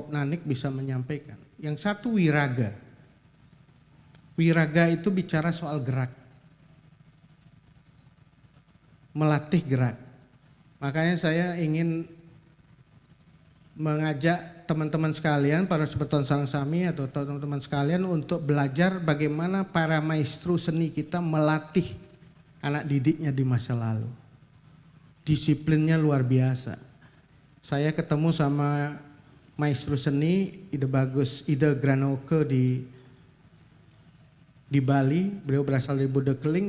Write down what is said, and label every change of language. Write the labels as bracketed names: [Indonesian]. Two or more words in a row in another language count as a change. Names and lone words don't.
[Indonesian] Nanik bisa menyampaikan. Yang satu wiraga. Wiraga itu bicara soal gerak. Melatih gerak. Makanya saya ingin mengajak teman-teman sekalian, para [Balinese] sebeton sarang sami [Indonesian] atau teman-teman sekalian untuk belajar bagaimana para maestro seni kita melatih anak didiknya di masa lalu. Disiplinnya luar biasa. Saya ketemu sama maestro seni Ide Granoke di Bali, beliau berasal dari Buddha Keling.